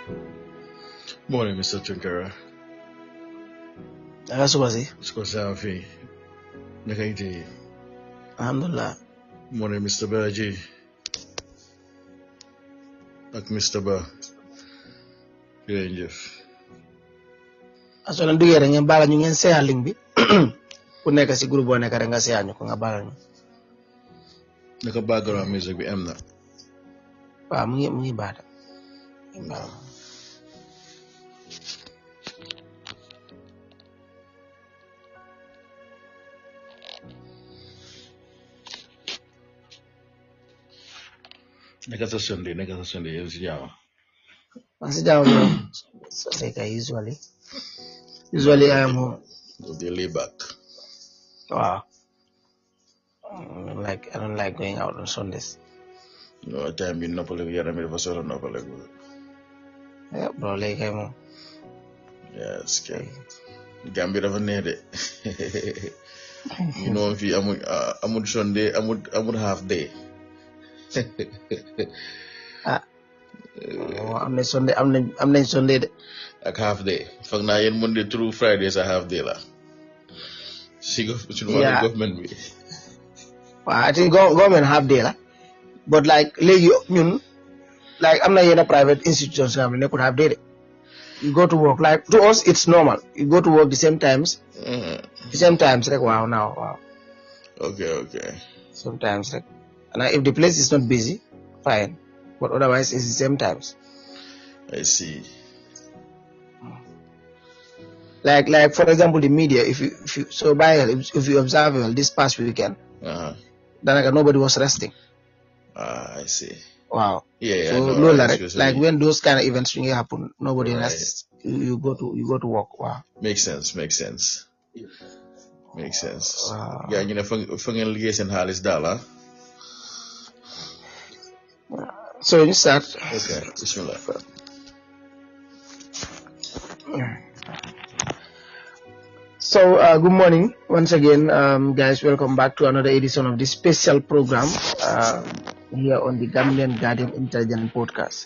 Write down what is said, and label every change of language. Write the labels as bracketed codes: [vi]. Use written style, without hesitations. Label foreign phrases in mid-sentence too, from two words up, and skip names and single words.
[en] Morning, Mr. Tunkara. [wo] Naka suba si? Suko safi. Naka ite. Alhamdulillah. [en] Morning, Mr. Baji. [wo] Ak Mr. Ba. Jërëjëf. Aso na duggee rek ngeen baala ñu ngeen seeya link bi. Ku nekk si groupe boo nekk rek nga seeya ñu ko nga baala ñu. Naka background music bi am na. Waaw mu ngi baada. Naka sa Sunday yéen si jàmm. Man si jàmm moom Sunday kay [en] usually I am home. You'll be laid back. Wow. I don't like going out on Sundays. No time [wo] bi noppaleku yaram bi dafa solo noppaleku. [en] Yeah, bro, [wo] léegi kay moom. Yes, kay. Gambie dafa neex de. [en] You know [wo] fii amul Sunday amul [en] half day. [wo] am nañ Sunday de. Ak [en] half day. [wo] Foog naa yéen [en] Monday through Friday [wo] sa [en] half day [wo] la. Si government bi. Waaw, [en] I think government half day la. But like [wo] léegi ñun like am na yenn [en] private institutions [wo] nga xam ne nekkul [en] half day [wo] de. [en] You go to work like to us it's normal. You go to work the same times. The same times rek wow now wow. Okay. Sometimes rek. And if the place is not busy, fine. But otherwise it's the same times. I see. Like for example the media if you observe well this past weekend. Danaka nobody was resting. I see. Wow. Yeah. So no, like when those kind of events happen, nobody rests. You go to work. Wow. Makes sense. Wow. Yeah, you know, [wo] fa ngeen liggéey seen xaalis daal [en] So you start. Okay, bismillah. So good morning once again, guys. Welcome back to another edition of this special program here on the Gambian Guardian Intelligence Podcast.